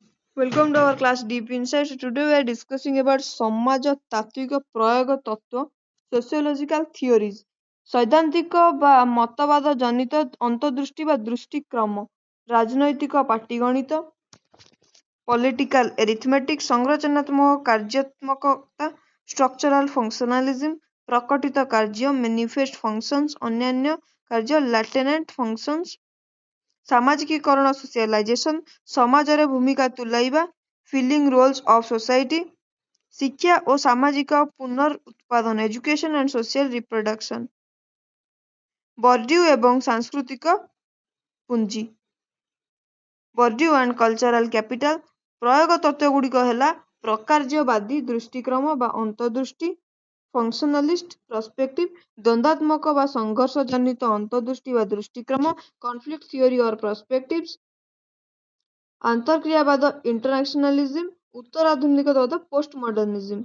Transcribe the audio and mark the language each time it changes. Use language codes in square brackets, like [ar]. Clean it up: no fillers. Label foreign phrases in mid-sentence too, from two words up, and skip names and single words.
[en] Welcome to our class Deep Insights. Today we are discussing about [or] ସମାଜ ତାତ୍ତ୍ୱିକ ପ୍ରୟୋଗ ତତ୍ତ୍ୱ [en] sociological theories. [or] ସୈଦ୍ଧାନ୍ତିକ ବା ମତବାଦ ଜନିତ ଅନ୍ତର୍ଦୃଷ୍ଟି ବା ଦୃଷ୍ଟିକ୍ରମ, ରାଜନୈତିକ ପାଟିଗଣିତ, [en] political arithmetic, [or] ସଂରଚନାତ୍ମକ କାର୍ଯ୍ୟାତ୍ମକତା, [en] structural functionalism, [or] ପ୍ରକଟିତ କାର୍ଯ୍ୟ, [en] manifest functions, [or] ଅନ୍ୟାନ୍ୟ କାର୍ଯ୍ୟ, [en] latent functions, [or] ସାମାଜିକୀକରଣ socialization, ସମାଜରେ ଭୂମିକା ତୁଲାଇବା, [en] filling roles of society, [or] ଶିକ୍ଷା ଓ ସାମାଜିକ ପୁନରୁତ୍ପାଦନ, [en] education and social reproduction, [or] ବର୍ଡ୍ୟୁ ଏବଂ ସାଂସ୍କୃତିକ ପୁଞ୍ଜି, ବର୍ଡ୍ୟୁ [en] and cultural capital। [or] ପ୍ରୟୋଗ ତତ୍ତ୍ୱଗୁଡ଼ିକ ହେଲା ପ୍ରକାର୍ଯ୍ୟବାଦୀ ଦୃଷ୍ଟିକ୍ରମ ବା ଅନ୍ତର୍ଦୃଷ୍ଟି, [en] functionalist perspective, [or] ଦ୍ୱନ୍ଦାତ୍ମକ ବା ସଂଘର୍ଷ ଜନିତ ଅନ୍ତର୍ଦୃଷ୍ଟି ବା ଦୃଷ୍ଟିକ୍ରମ, [en] conflict theory or perspectives, [or] ଆନ୍ତର୍କ୍ରିୟାବାଦ ଇଣ୍ଟରନ୍ୟାସନାଲିଜିମ୍, ଉତ୍ତରାଧୁନିକବାଦ [en] post modernism.